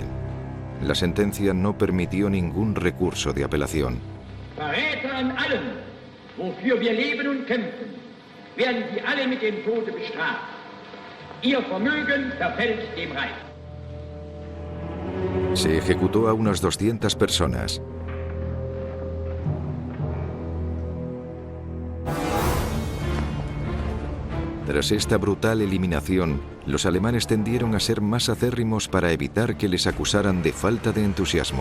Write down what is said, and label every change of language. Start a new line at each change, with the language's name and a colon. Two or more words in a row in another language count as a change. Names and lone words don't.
Spanish: La sentencia no permitió ningún recurso de apelación.
German: Verräter an allem, wofür wir leben und kämpfen, werden sie alle mit dem Tode bestraft. Ihr Vermögen verfällt dem Reich.
Spanish: Se ejecutó a unas 200 personas. Tras esta brutal eliminación, los alemanes tendieron a ser más acérrimos para evitar que les acusaran de falta de entusiasmo.